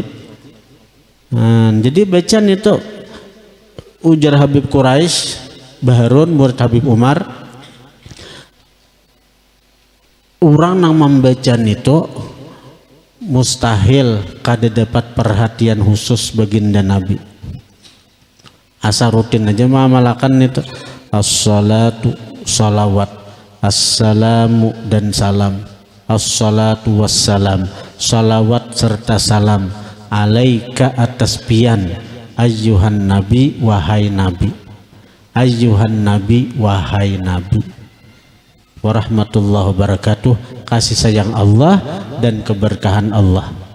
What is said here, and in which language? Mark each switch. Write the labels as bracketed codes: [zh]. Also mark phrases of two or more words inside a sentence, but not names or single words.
[bjn] Jadi bacaan itu ujar Habib Quraisy Baharun murid Habib Umar, orang yang membaca itu mustahil kada dapat perhatian khusus baginda Nabi. Asa rutin aja mengamalkan itu as-salatu salawat, assalamu dan salam, [ar] الصلاة والسلام, [id] salawat serta salam, alaika atas pian, [ar] أيها النبي [id] wahai nabi, [ar] أيها النبي [id] wahai nabi, [ar] ورحمة الله وبركاته, [id] kasih sayang Allah dan keberkahan Allah.